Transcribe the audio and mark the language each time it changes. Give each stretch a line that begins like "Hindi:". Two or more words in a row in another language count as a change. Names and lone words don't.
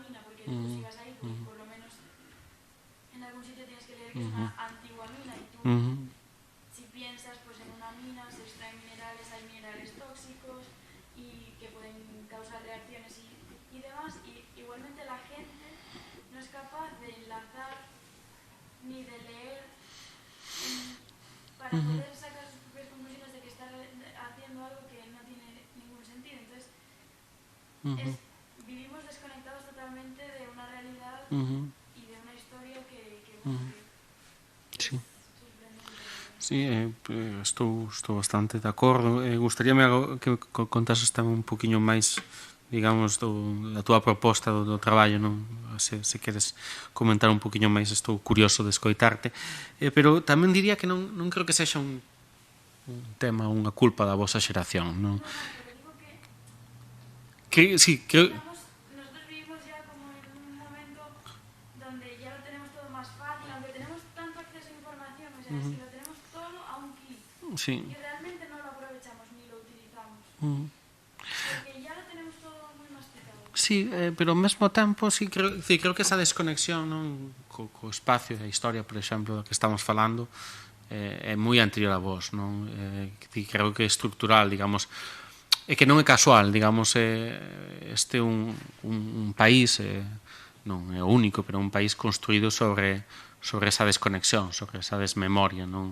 Spanish: mina, porque tú si vas ahí pues por lo menos en algún sitio tienes que leer que es una antigua mina, y tú si piensas pues en una mina se extraen minerales, hay minerales tóxicos y que pueden causar reacciones y demás, y igualmente la gente no es capaz de enlazar ni de leer para poder sacar sus propias conclusiones de que está haciendo algo que no tiene ningún sentido. Entonces vivimos desconectados totalmente de una realidad y de una historia que Sí. sorprendente.
Galician: Sí, estou bastante de acordo. Gustaríame que contases tamén un poquinho máis, digamos, da túa proposta do traballo, non? Se queres comentar un poquinho máis, estou curioso de escoitarte. Pero tamén diría que non creo que sexa un tema, unha culpa da vosa xeración, non?
Spanish: Pero digo que Sí, creo... nosotros vivimos ya como en un momento donde ya lo tenemos todo más fácil, aunque tenemos tanto acceso a información, o sea, es que lo tenemos todo a un clic. Sí. Y realmente no lo aprovechamos ni lo utilizamos. Porque ya lo tenemos todo muy masticado.
Galician: Sí, pero ao mesmo tempo sí, creo que esa desconexión, non, co espacio e a historia, por exemplo, da que estamos falando, é moi anterior a vos, non? Creo que é estructural, digamos, e que non é casual, digamos, este é un país, non é o único, pero un país construído sobre esa desconexión, sobre esa desmemoria, non?